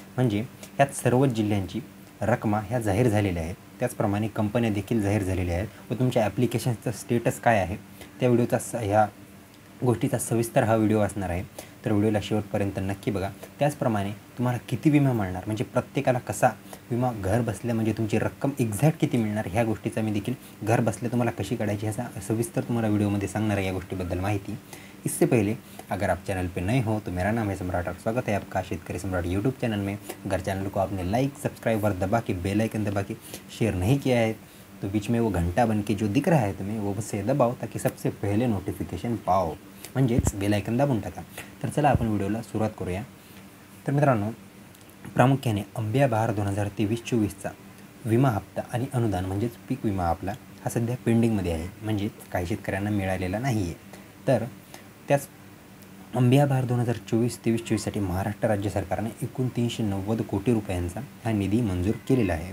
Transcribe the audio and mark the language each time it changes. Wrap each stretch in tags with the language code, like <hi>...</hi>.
<mr>म्हणजे ह्यात सर्वच जिल्ह्यांची रकमा ह्या जाहीर झालेल्या आहेत, त्याचप्रमाणे कंपन्या देखील जाहीर झालेल्या आहेत व तुमच्या ॲप्लिकेशनचं स्टेटस काय आहे त्या ह्या गोष्टीचा सविस्तर हा व्हिडिओ असणार आहे। तर व्हिडिओला शेवटपर्यंत नक्की बघा। त्याचप्रमाणे तुम्हाला किती विमा मिळणार, म्हणजे प्रत्येकाला कसा विमा घर बसल्या म्हणजे तुमची रक्कम एक्झॅक्ट किती मिळणार ह्या गोष्टीचा मी देखील घर बसल्या तुम्हाला कशी काढायची ह्याचा सविस्तर तुम्हाला</mr> <hi>वीडियो में</hi> <mr>सांगणार है या गोष्टीबद्दल माहिती।</mr> <hi>इससे पहले अगर आप चैनल पे नए हो तो मेरा नाम है सम्राट और स्वागत है आपका शेतकरी सम्राट यूट्यूब चैनल में। अगर चैनल को आपने लाइक सब्सक्राइब और दबा के बेल आइकन दबा के शेयर नहीं किया है तो बीच में वो घंटा बन के जो दिख रहा है तुम्हें वो उसे दबाओ ताकि सबसे पहले नोटिफिकेशन पाओ,</hi> <mr>म्हणजेच बेल आयकन दाबून टाका। तर चला आपण व्हिडिओला सुरुवात करूया। तर मित्रांनो, प्रामुख्याने अंबिया बहार 2023-24चा विमा हप्ता आणि अनुदान म्हणजेच पीक विमा आपला हा सध्या पेंडिंगमध्ये आहे, म्हणजे काही शेतकऱ्यांना मिळालेला नाही आहे। तर त्याच अंबिया बहार 2024-23-24साठी महाराष्ट्र राज्य सरकारने एकूण 390 कोटी रुपयांचा हा निधी मंजूर केलेला आहे।</mr>